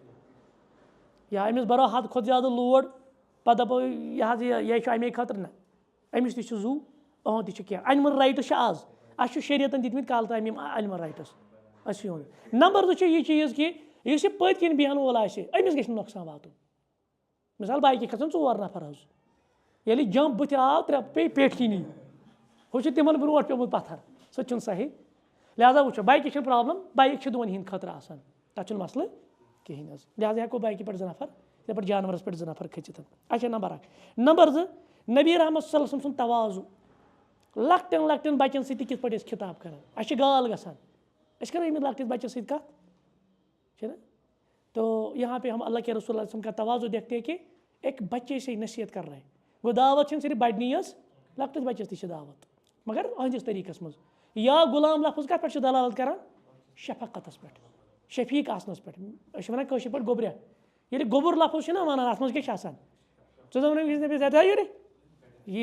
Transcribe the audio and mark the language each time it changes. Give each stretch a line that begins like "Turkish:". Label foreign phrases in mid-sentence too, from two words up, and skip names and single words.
Kashmiri: یا أمِس بَرو حد کھۄتہٕ زیادٕ لوڈ پَتہٕ دَپو یہِ حظ یہِ چھُ اَمے خٲطرٕ نہ أمِس تہِ چھُ زوٗ أہُنٛد تہِ چھُ کینٛہہ
English: animal rights
Kashmiri: چھِ آز اَسہِ چھُ شریعتَن دِتمٕتۍ کالہٕ تام یِم
English: animal rights
Kashmiri: اَسہِ چھُ یِہُنٛد نمبر 2 چھُ یہِ چیٖز کہِ یُس یہِ پٔتۍ کِنۍ بیٚہن وول آسہِ أمِس گژھِ نہٕ نۄقصان واتُن مِثال بایکہِ کھَسان 4 نفر حظ ییٚلہِ جمپ بٕتھِ آو 3 پیٚیہِ پیٚٹھۍ کِنی ہُہ چھُ تِمن برونٛٹھ پیوٚمُت پَتھر سُہ تہِ چھُنہٕ صحیح لہٰذا وٕچھو بایکہِ چھِنہٕ پرٛابلِم بایِک چھِ دۄن ہِنٛدۍ خٲطرٕ آسان تَتھ چھُنہٕ مسلہٕ کِہیٖنۍ حظ لہٰذا ہٮ۪کو بایکہِ پٮ۪ٹھ 2 نفر یِتھَے پٲٹھۍ جانوَرَس پٮ۪ٹھ 2 نفر کھٔژِتھ اچھا نمبر 1 نمبر 2 نبی رحمت
Arabic: صلی اللہ علیہ وسلم
Kashmiri: سُنٛد تَوازُع لۄکٹٮ۪ن لۄکٹٮ۪ن بَچَن سۭتۍ تہِ کِتھ پٲٹھۍ أسۍ خِطاب کَران اَسہِ چھِ گال گژھان أسۍ کَرو أمِس لۄکٹِس بَچَس سۭتۍ کَتھ چھِنہ
Urdu: تو یہاں پہ ہم اللہ کے رسول اللہ وسلم کا تواضع دیکھتے ہیں کہ ایک بچے سے نصیحت کر رہے ہیں
Kashmiri: گوٚو دعوت چھِنہٕ صرف بَڑنی یٲژ لۄکٹِس بَچَس تہِ چھِ دعوت مگر أہنٛدِس طریٖقَس منٛز یا غلام لفظ کَتھ پٮ۪ٹھ چھُ دلالت کَران شفقتَس پٮ۪ٹھ شفیٖق آسنَس پٮ۪ٹھ أسۍ چھِ وَنان کٲشِر پٲٹھۍ گوٚبرہ ییٚلہِ گوٚبُر لفظ چھُنہ وَنان اَتھ منٛز کیٛاہ چھِ آسان ژٕ دَپَکھ یِتھ